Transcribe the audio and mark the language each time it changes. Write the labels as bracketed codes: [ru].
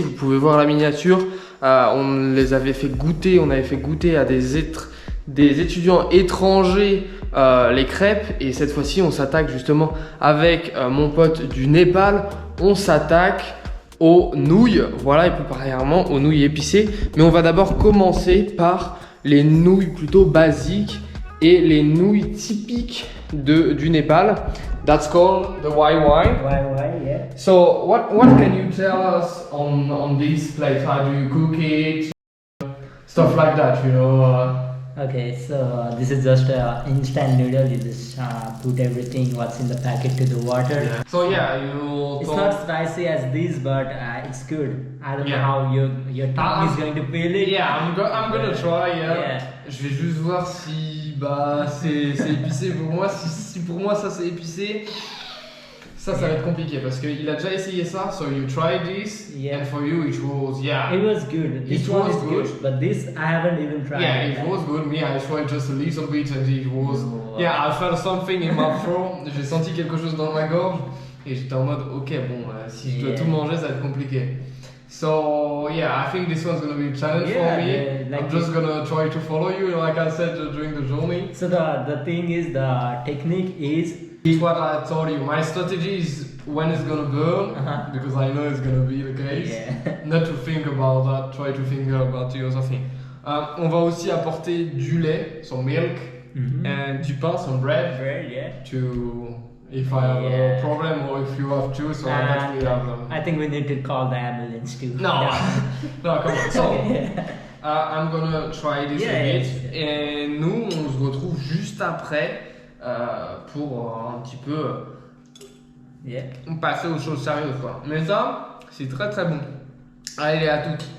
[fr] Vous pouvez voir la miniature. On les avait fait goûter, on avait fait goûter à des étudiants étrangers les crêpes, et cette fois-ci on s'attaque justement avec mon pote du Népal. On s'attaque aux nouilles, voilà, et plus particulièrement aux nouilles épicées. Mais on va d'abord commencer par les nouilles plutôt basiques et les nouilles typiques du Népal. [en] That's called the YY. YY, yeah. So what can you tell us on this plate? How do you cook it? Stuff like that, you know. Okay, so this is just instant noodle. You just put everything what's in the packet to the water. Yeah. So yeah, you. It's not spicy as this, but it's good. I don't know how your tongue is going to feel it. Yeah, I'm gonna try. Yeah. [fr] Je vais juste voir si c'est épicé pour moi. Si pour moi ça c'est épicé, ça va être compliqué parce qu'il a déjà essayé ça. [en] So you tried this, and for you it was It was good. This one is good, but this I haven't even tried. Yeah, it was good. Me, I tried just a little bit and it was. Yeah, I felt something in my throat. [fr] J'ai senti quelque chose dans ma gorge et j'étais en mode ok, bon, si je dois tout manger, ça va être compliqué. [en] So yeah, I think this one's gonna be a challenge for me. I'm just gonna try to follow you, like I said during the journey. So the thing is, the technique is. It's what I told you. My strategy is when it's gonna burn, because I know it's gonna be the case. Yeah. Not to think about that. Try to think about the other thing. [fr] On va aussi apporter du lait, [en] some milk, and [fr] du pain, [en] some bread. Bread, yeah. To if I have a problem or if you have to, so that we have them. I think we need to call the ambulance too. No, no, come on. So I'm gonna try this a bit, [fr] et nous on se retrouve juste après pour un petit peu passer aux choses sérieuses quoi. Mais ça, c'est très très bon. Allez, à toutes.